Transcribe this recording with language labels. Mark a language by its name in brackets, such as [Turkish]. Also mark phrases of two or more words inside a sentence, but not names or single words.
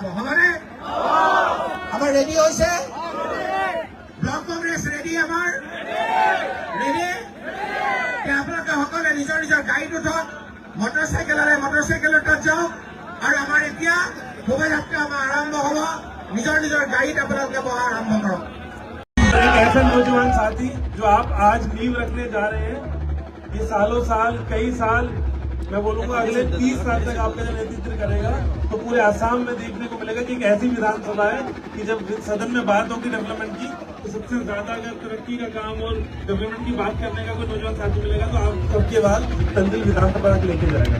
[Assamese] হ'বনে? আমাৰ ৰেডি হৈছে? ব্লক কংগ্ৰেছ ৰেডি? আমাৰ ৰেডি? আপোনালোকে সকলে নিজৰ নিজৰ গাড়ীত উঠক, মটৰচাইকেলৰ তাত যাওক আৰু আমাৰ এতিয়া শোভাযাত্ৰা আমাৰ আৰম্ভ হ'ব। নিজৰ নিজৰ গাড়ীত আপোনালোকে বহা আৰম্ভ কৰক। [Hindi] एक ऐसा नौजवान साथी जो आप आज नींव रखने जा रहे हैं, ये सालों साल कई साल मैं बोलूंगा अगले 30 साल तक आपका जो नेतृत्व करेगा, तो पूरे आसाम में देखने को मिलेगा कि एक ऐसी विधानसभा है कि जब सदन में बात होगी डेवलपमेंट की, तो सबसे ज्यादा अगर तरक्की का काम और डेवलपमेंट की बात करने का कोई नौजवान साथी मिलेगा तो आप सबके बाद तंजिल विधानसभा तक लेके जाएगा।